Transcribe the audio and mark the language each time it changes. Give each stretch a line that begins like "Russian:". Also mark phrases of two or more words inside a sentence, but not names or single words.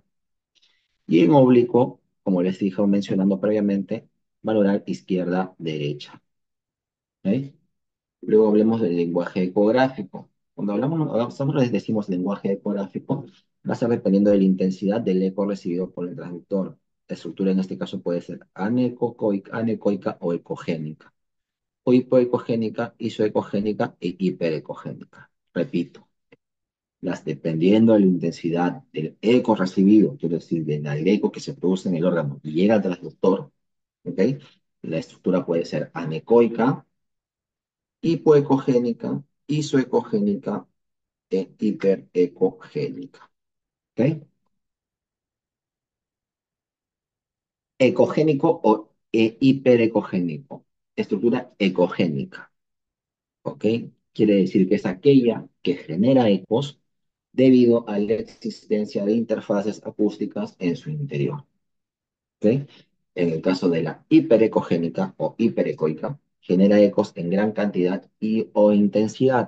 Spanish: Y en oblicuo, como les dije mencionando previamente, valorar izquierda, derecha. ¿Ok? Luego hablemos del lenguaje ecográfico. Cuando nosotros les decimos lenguaje ecográfico, va a ser dependiendo de la intensidad del eco recibido por el transductor. La estructura en este caso puede ser anecoica o ecogénica, o hipoecogénica, isoecogénica e hiperecogénica. Repito, Dependiendo de la intensidad del eco recibido, quiero decir, del eco que se produce en el órgano y llega al transductor, ¿ok? La estructura puede ser anecoica, hipoecogénica, isoecogénica e hiperecogénica, ¿ok? Ecogénico o hiperecogénico. Estructura ecogénica, ¿ok? Quiere decir que es aquella que genera ecos debido a la existencia de interfaces acústicas en su interior, ¿ok? En el caso de la hiperecogénica o hiperecoica, genera ecos en gran cantidad y o intensidad.